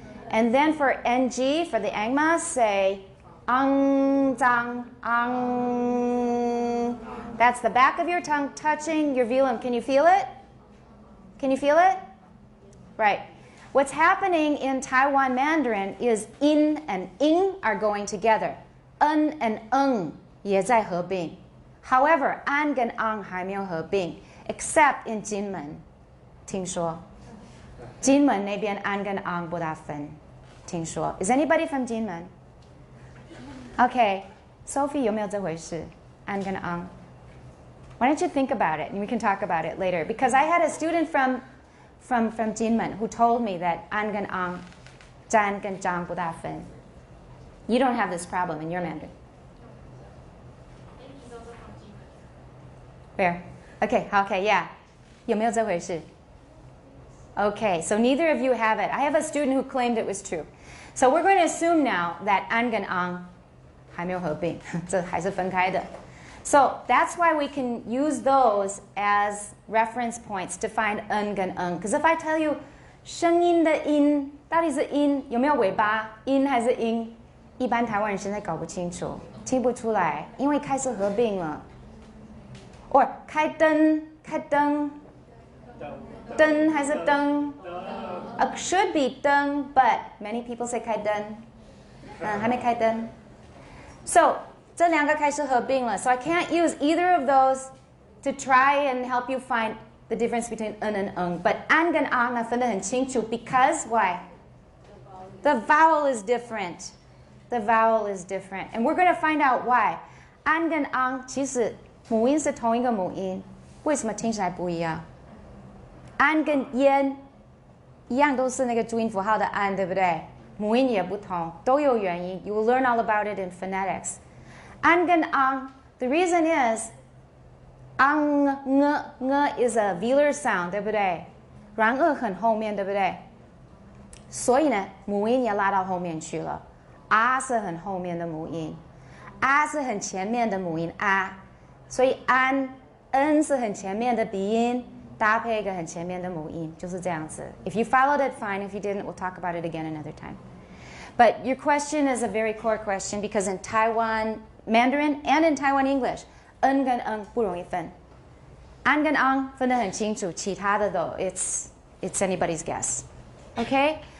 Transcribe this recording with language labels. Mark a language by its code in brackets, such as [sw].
[en] And then for ng, for the angma, say ang, zang, ang. That's the back of your tongue touching your velum. Can you feel it? Can you feel it? Right. What's happening in Taiwan Mandarin is in and ing are going together. [zh] En and eng 也在合并. However, an 跟 ang 还没有合并 except in 金门听说金门那边 an 跟 ang 不大分听说 Is anybody from 金门? Okay, Sophie 有没有这回事 an 跟 ang? [en] Why don't you think about it and we can talk about it later, because I had a student from Jinmen who told me that an 跟 ang 占跟张不大分. You don't have this problem in your Mandarin. [zh] Where? Okay, yeah. 有没有这回事? [en] Okay, so neither of you have it. I have a student who claimed it was true. So we're going to assume now that an 跟 ang 还没有合并，这还是分开的. So that's why we can use those as reference points to find en 跟 eng. [zh] Because if I tell you 声音的音到底是音有没有尾巴音还是音，一般台湾人现在搞不清楚，听不出来，因为开始合并了。 [en] Or 开灯灯还是灯？ should be 灯 but many people say 开灯，还没开灯。 So 这两个开始合并了 so I can't use either of those to try and help you find the difference between and but 安跟昂呢分得很清楚 because why? The vowel is different. The vowel is different. And we're going to find out why. [zh] 安跟昂其实母音是同一个母音，为什么听起来不一样？安跟烟一样都是那个注音符号的安，对不对？母音也不同，都有原因。 [en] You will learn all about it in phonetics. 安跟昂 the reason is 昂is a velar sound，对不对？ [zh] 然很后面，对不对？所以呢，母音也拉到后面去了。是很后面的母音，是很前面的母音所以n 是很前面的鼻音，搭配一个很前面的母音，就是这样子。 [en] If you followed it, fine. If you didn't, we'll talk about it again another time. But your question is a very core question because in Taiwan Mandarin and in Taiwan English, n 跟不容易分，安跟昂分得很清楚，其他的都 it's anybody's guess. Okay?